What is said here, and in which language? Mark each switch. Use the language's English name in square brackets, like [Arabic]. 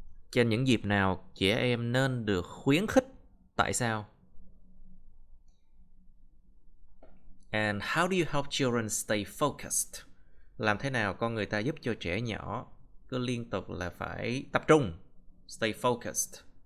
[Vietnamese] Trên những dịp nào trẻ em nên được khuyến khích? Tại sao? [English] And how do you help children stay focused? [Vietnamese] Làm thế nào con người ta giúp cho trẻ nhỏ cứ liên tục là phải tập trung, [English] stay focused?